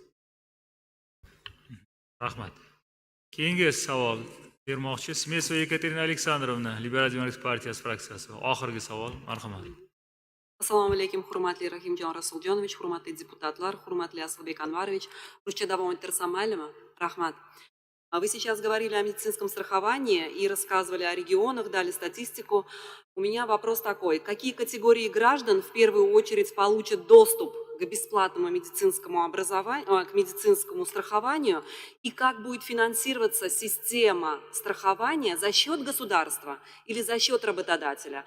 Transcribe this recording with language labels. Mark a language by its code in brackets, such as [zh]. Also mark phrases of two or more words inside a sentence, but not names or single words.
[uz] Rahmat. Keyingi savol bermoqchi Smesova Yekaterina Aleksandrovna, Liberal Demokrat partiyasi fraksiyasi. Oxirgi savol, marhamat. Assalomu alaykum, hurmatli Rahimjon Rasuljonovich, hurmatli deputatlar, hurmatli Aslbek Anvarovich. Ruscha davom ettirsam maylimi? Rahmat. [ru] Вы сейчас говорили о медицинском страховании и рассказывали о регионах, дали статистику. У меня вопрос такой. Какие категории граждан в первую очередь получат доступ к бесплатному медицинскому образованию, к медицинскому страхованию, и как будет финансироваться система страхования за счет государства или за счет работодателя?